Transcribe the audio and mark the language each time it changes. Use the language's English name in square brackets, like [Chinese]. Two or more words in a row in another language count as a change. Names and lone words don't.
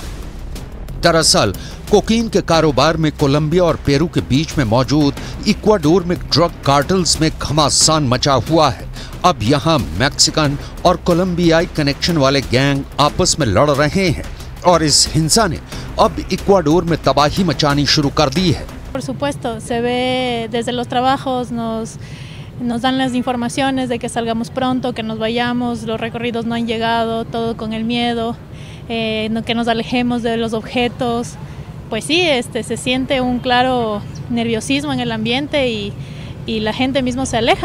[Hindi] दरअसल कोकीन के कारोबार में कोलंबिया और पेरू के बीच में मौजूद इक्वाडोर में [English] drug cartels [Hindi] में घमासान मचा हुआ है। अब यहाँ मैक्सिकन और कोलंबियाई कनेक्शन वाले गैंग आपस में लड़ रहे हैं और इस हिंसा ने अब इक्वाडोर में तबाही मचानी शुरू कर दी है। [Spanish] Por supuesto, se ve desde los trabajos, nos dan las informaciones de que salgamos pronto, que nos vayamos, los recorridos no han llegado, todo con el miedo, que nos alejemos de los objetos. Pues sí, se siente un claro nerviosismo en el ambiente y la gente mismo se aleja.